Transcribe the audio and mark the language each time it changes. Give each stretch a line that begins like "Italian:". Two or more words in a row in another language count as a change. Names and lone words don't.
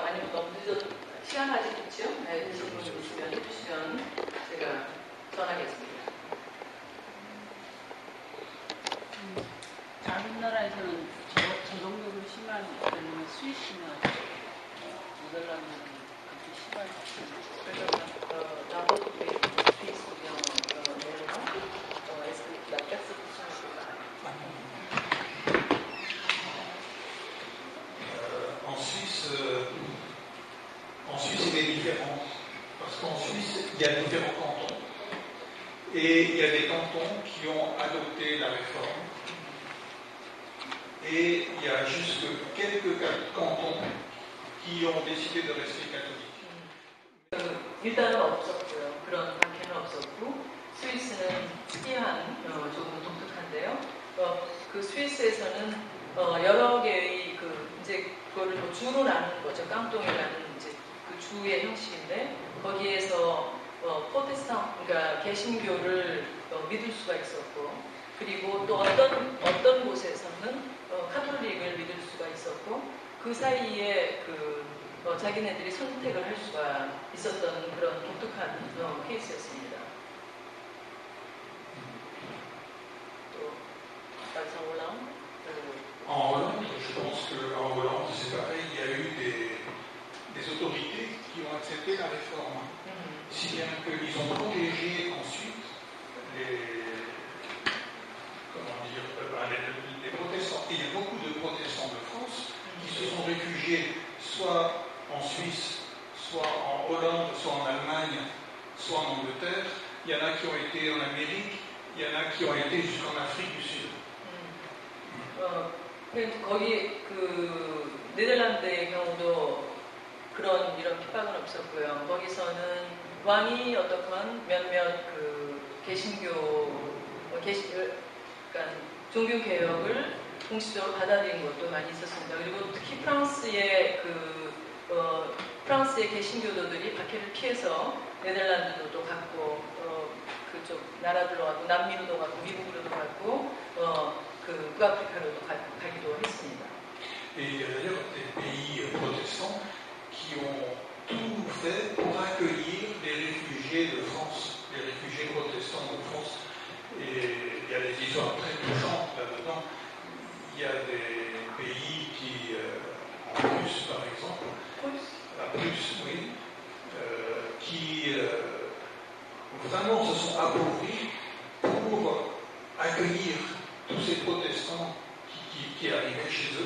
Korean: 아니면 너무 시간 아직 있죠? 네, 질문 있으면 해주시면 제가 전하겠습니다. 다른 나라에서는 저 정도로 심한 스위스나 네덜란드는 그렇게 심하지 않습니다.
French: En Suisse, il est différent. Parce qu'en Suisse, il y a différents cantons. Et il y a des cantons qui ont adopté la réforme. Et il y a juste quelques cantons qui ont décidé de rester catholiques.
Korean: 일단은 없었고요. 그런 관계는 없었고 스위스는 특이한 조금 독특한데요. 그 스위스에서는 여러 개의 이제 그거를 주로 나누는 거죠. 깡통이라는 이제 그 주의 형식인데 거기에서 프로테스탄트 그러니까 개신교를 믿을 수가 있었고 그리고 또 어떤 곳에서는 카톨릭을 믿을 수가 있었고 그 사이에 자기네들이 선택을 할 수가 있었던 그런 독특한 케이스였습니다. 또 다른 올라온
French: En Hollande, je pense qu'en Hollande, c'est pareil, il y a eu des autorités qui ont accepté la réforme. Si bien qu'ils ont protégé ensuite les protestants. Et il y a beaucoup de protestants de France qui se sont réfugiés soit en Suisse, soit en Hollande, soit en Allemagne, soit en Angleterre. Il y en a qui ont été en Amérique, il y en a qui ont été jusqu'en Afrique du Sud.
Korean: 거기 네덜란드의 경우도 이런 핍박은 없었고요. 거기서는 왕이 어떻건 몇몇 개신교 그러니까 종교 개혁을 공식적으로 받아들인 것도 많이 있었습니다. 그리고 특히 프랑스의 개신교도들이 박해를 피해서 네덜란드도 갔고 그쪽 나라들로 가고 남미로도 가고 미국으로도 갔고 북아프리카로도 가기도 했습니다.
French: Et il y a d'ailleurs des pays protestants qui ont tout fait pour accueillir les réfugiés de France, les réfugiés protestants de France. Et il y a des histoires très touchantes là-dedans. Il y a des pays en Prusse par exemple, à Prusse, oui, qui vraiment se sont appauvris pour accueillir tous ces protestants qui arrivaient chez eux.